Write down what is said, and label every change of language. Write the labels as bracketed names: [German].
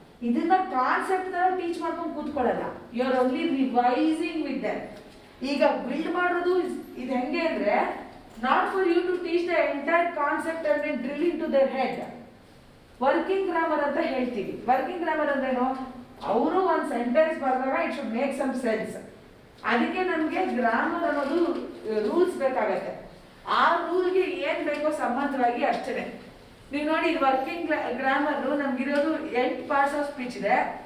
[Kannada] ಇದನ್ನ ಕಾನ್ಸೆಪ್ಟ್ ತರ ಟೀಚ್ ಮಾಡ್ಕೊಂಡು ಕೂತ್ಕೊಳ್ಳಲ್ಲ. [English] You are only revising with them. [Kannada] ಈಗ ಬಿಲ್ಡ್ ಮಾಡೋದು ಇದು ಹೆಂಗೆ ಅಂದ್ರೆ, [English] not for you to teach the entire concept and then drill into their head. [Kannada] Working grammar ಅಂತ ಹೇಳ್ತೀವಿ. ವರ್ಕಿಂಗ್ ಗ್ರಾಮರ್ ಅಂದ್ರೇನು, ಅವರು ಒಂದು ಸೆಂಟೆನ್ಸ್ ಬರೆದಾಗ [English] It should make some sense. [Kannada] ಅದಕ್ಕೆ ನಮಗೆ ಗ್ರಾಮರ್ ಅನ್ನೋದು ರೂಲ್ಸ್ ಬೇಕಾಗತ್ತೆ. ಆ ರೂಲ್ಗೆ ಏನು ಬೇಕೋ ಸಂಬಂಧವಾಗಿ ಅಷ್ಟೇ. ನೀವು ನೋಡಿ, ಇದು working grammar ನಮ್ಗಿರೋದು 8 parts of speech ಇದೆ.